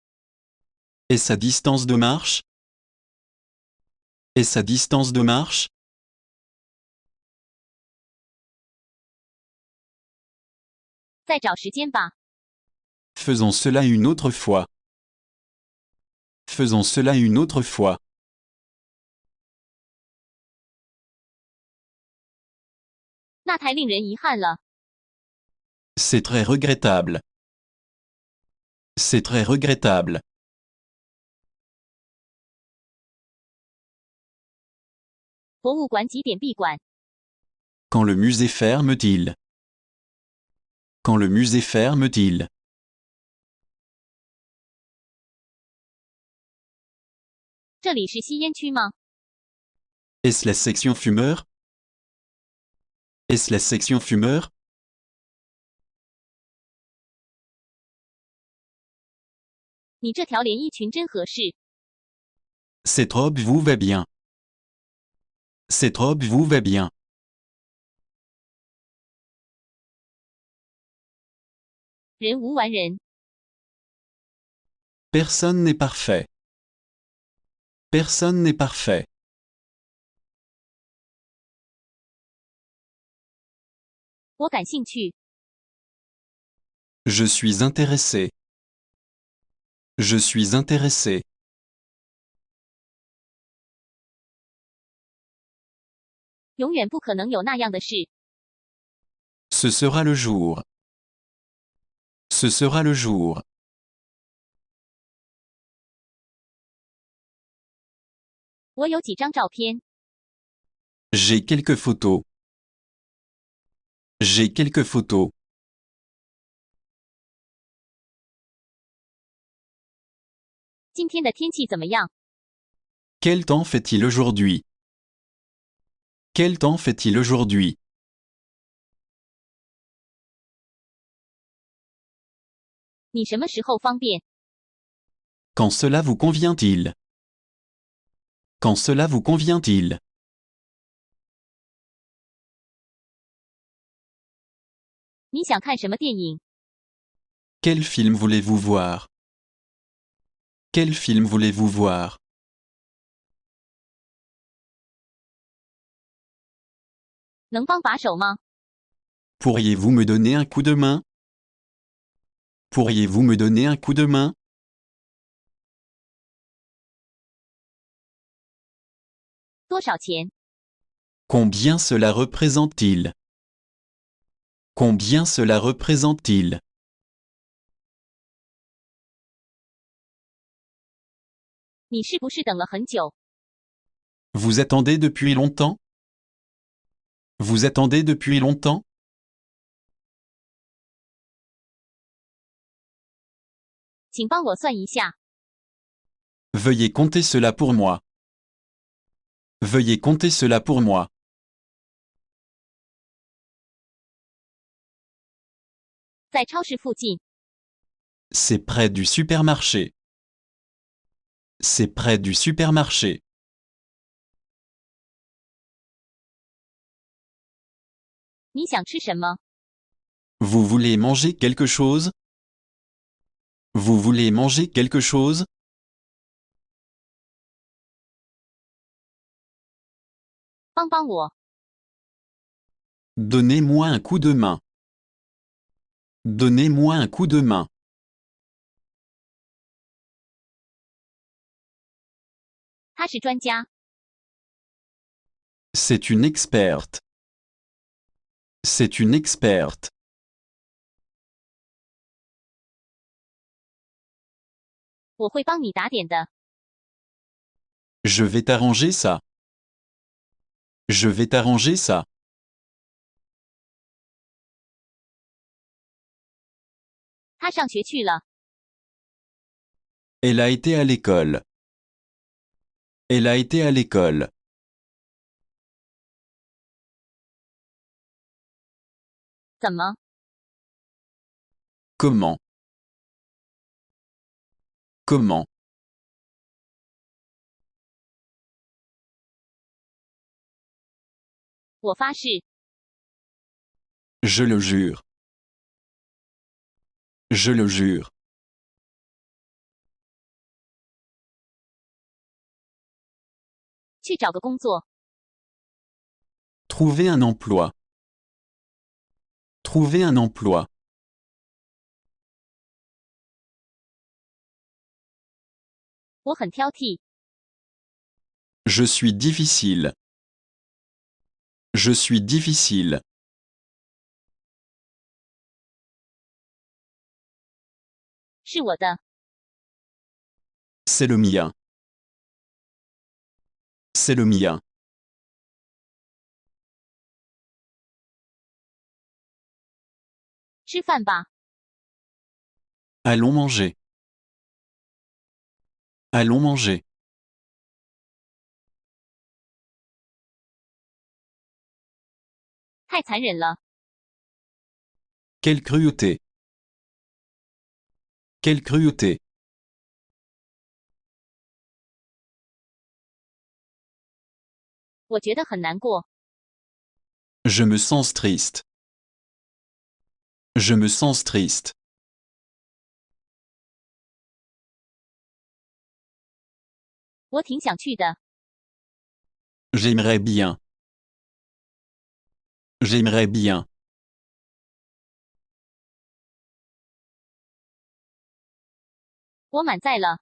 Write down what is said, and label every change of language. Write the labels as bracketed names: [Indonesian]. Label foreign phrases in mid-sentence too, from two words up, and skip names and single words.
[French] Et sa distance de marche? Et sa distance de marche? [Chinese] 再找时间吧。 [French] Faisons cela une autre fois. Faisons cela une autre fois. [Chinese] 那太令人遗憾了。 [French] C'est très regrettable. C'est très regrettable. [Chinese] 博物馆几点闭馆？ [French] Quand le musée ferme-t-il? Quand le musée ferme-t-il? [Chinese] 这里是吸烟区吗？ [French] Est-ce la section fumeur? Est-ce la section fumeur? [Chinese] 你这条连衣裙真合适。 [French] Cette robe vous va bien. Cette robe vous va bien. [Chinese] 人无完人。 [French] Personne n'est parfait. Personne n'est parfait. [Chinese] 我感兴趣。 [French] Je suis intéressé. Je suis intéressé. [Chinese] 永远不可能有那样的事。 [French] Ce sera le jour. Ce sera le jour. [Chinese] 我有几张照片。 [French] J'ai quelques photos. J'ai quelques photos. [Chinese] 今天的天气怎么样？ [French] Quel temps fait-il aujourd'hui? Quel temps fait-il aujourd'hui? [Chinese] 你什么时候方便？ [French] Quand cela vous convient-il? Quand cela vous convient-il? [Chinese] 你想看什么电影？ [French] Quel film voulez-vous voir? Quel film voulez-vous voir? [Chinese] 能帮把手吗？ [French] Pourriez-vous me donner un coup de main? Pourriez-vous me donner un coup de main? [Chinese] 多少钱？ [French] Combien cela représente-t-il? Combien cela représente-t-il? [Chinese] 你是不是等了很久？ [French] Vous attendez depuis longtemps? Vous attendez depuis longtemps? [Chinese] 请帮我算一下。 [French] Veuillez compter cela pour moi. Veuillez compter cela pour moi. [Chinese] 在超市附近。 [French] C'est près du supermarché. C'est près du supermarché. [Chinese] 你想吃什么？ [French] Vous voulez manger quelque chose? Vous voulez manger quelque chose? [Chinese] 帮帮我。 [French] Donnez-moi un coup de main. Donnez-moi un coup de main. [Chinese] 他是专家。 [French] C'est une experte. C'est une experte. [Chinese] 我会帮你打点的。 [French] Je vais t'arranger ça. Je vais t'arranger ça. [Chinese] 他上学去了。 [French] Elle a été à l'école. Elle a été à l'école. [Chinese] 怎么？ [French] Comment? Comment? [Chinese] 我发誓。 [French] Je le jure. Je le jure. [Chinese] 去找个工作。 [French] Trouver un emploi. Trouver un emploi. [Chinese] 我很挑剔。 [French] Je suis difficile. Je suis difficile. [Chinese] 是我的。 [French] C'est le mien. C'est le mien. [Chinese] 吃饭吧。 [French] Allons manger. Allons manger. [Chinese] 太残忍了。 [French] Quelle cruauté. Quelle cruauté. [Chinese] 我觉得很难过。 [French] Je me sens triste. Je me sens triste. [Chinese] 我挺想去的。 [French] J'aimerais bien. J'aimerais bien. [Chinese] 我满载了。